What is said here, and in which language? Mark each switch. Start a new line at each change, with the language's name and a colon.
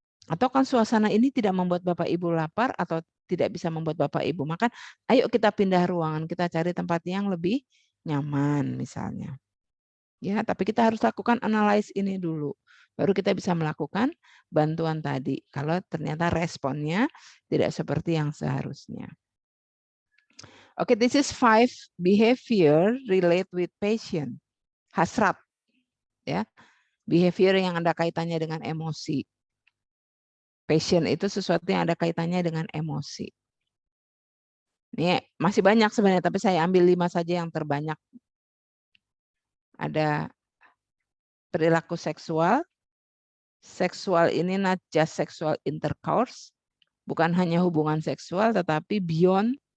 Indonesian: Atau kan suasana ini tidak membuat Bapak Ibu lapar atau tidak bisa membuat Bapak Ibu makan, ayo kita pindah ruangan, kita cari tempat yang lebih nyaman misalnya. Ya, tapi kita harus lakukan analyze ini dulu. Baru kita bisa melakukan bantuan tadi. Kalau ternyata responnya tidak seperti yang seharusnya.
English: Oke, this is 5 behavior relate with patient.
Indonesian: Hasrat. Ya. Behavior yang ada kaitannya dengan emosi. Passion itu sesuatu yang ada kaitannya dengan emosi. Ini masih banyak sebenarnya, tapi saya ambil 5 saja yang terbanyak. Ada perilaku seksual. Seksual ini
English: not just sexual intercourse,
Indonesian: bukan hanya hubungan seksual, tetapi beyond.